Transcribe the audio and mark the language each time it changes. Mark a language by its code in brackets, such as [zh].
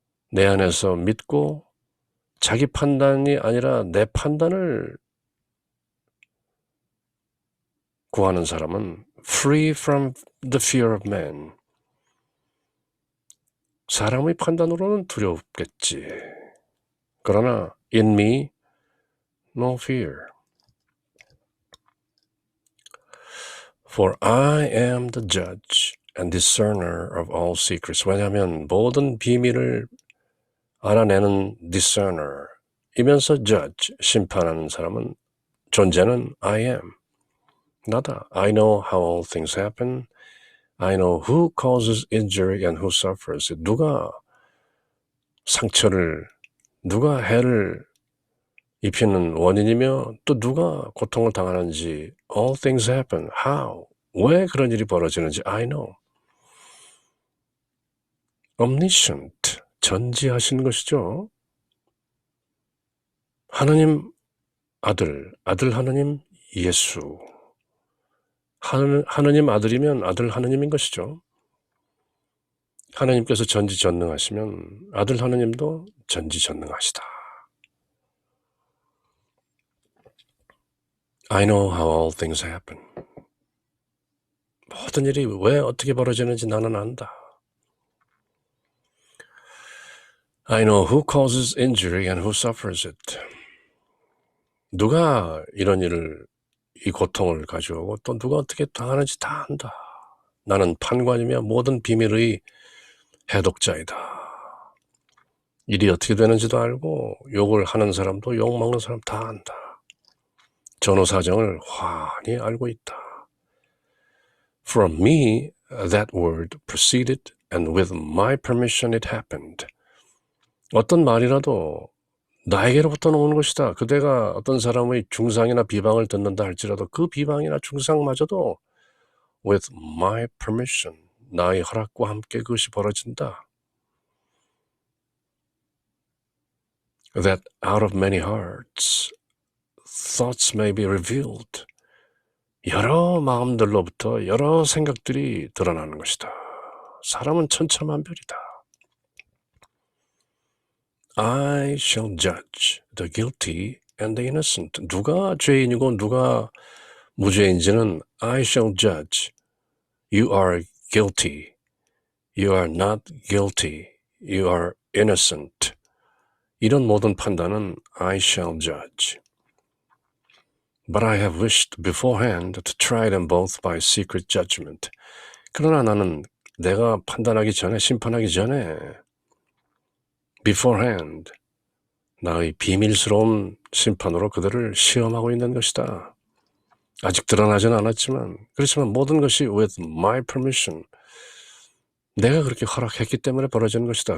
[ko] 내 안에서 믿고 자기 판단이 아니라 내 판단을 구하는 사람은 [en] free from the fear of man. [ko] 사람의 판단으로는 두렵겠지. 그러나 [en] in me, no fear. For I am the judge and discerner of all secrets. [ko] 왜냐하면 모든 비밀을 알아내는 discerner 이면서 judge, 심판하는 사람은 존재는 [en] I am. [ko] 나다. [en] I know how all things happen. I know who causes injury and who suffers. [ko] 누가 상처를, 누가 해를 입히는 원인이며 또 누가 고통을 당하는지 [en] all things happen. How? [ko] 왜 그런 일이 벌어지는지 [en] I know. [ko] Omniscient, 전지하신 것이죠. 하나님 아들 하나님 예수. 하나님 아들이면 아들 하나님인 것이죠. 하나님께서 전지전능하시면 아들 하나님도 전지전능하시다. [en] I know how all things happen. [ko] 모든 일이 왜 어떻게 벌어지는지 나는 안다. [en] I know who causes injury and who suffers it. [ko] 누가 이런 일을, 이 고통을 가져오고 또 누가 어떻게 당하는지 다 안다. 나는 판관이며 모든 비밀의 해독자이다. 일이 어떻게 되는지도 알고 욕을 하는 사람도 욕 먹는 사람 다 안다. 전후 사정을 환히 알고 있다. [en] From me that word proceeded and with my permission it happened. [ko] 어떤 말이라도 나에게로부터 나오는 것이다. 그대가 어떤 사람의 중상이나 비방을 듣는다 할지라도 그 비방이나 중상마저도 [en] with my permission, [ko] 나의 허락과 함께 그것이 벌어진다. [en] That out of many hearts thoughts may be revealed. [ko] 여러 마음들로부터 여러 생각들이 드러나는 것이다. 사람은 천차만별이다. [en] I shall judge the guilty and the innocent. [ko] 누가 죄인이고 누가 무죄인지는 [en] I shall judge. You are guilty. You are not guilty. You are innocent. [ko] 이런 모든 판단은 [en] I shall judge. But I have wished beforehand to try them both by secret judgment. [ko] 그러나 나는 내가 판단하기 전에, 심판하기 전에 beforehand 나의 비밀스러운 심판으로 그들을 시험하고 있는 것이다. 아직 드러나지는 않았지만 그렇지만 모든 것이 [en] with my permission [ko] 내가 그렇게 허락했기 때문에 벌어지는 것이다.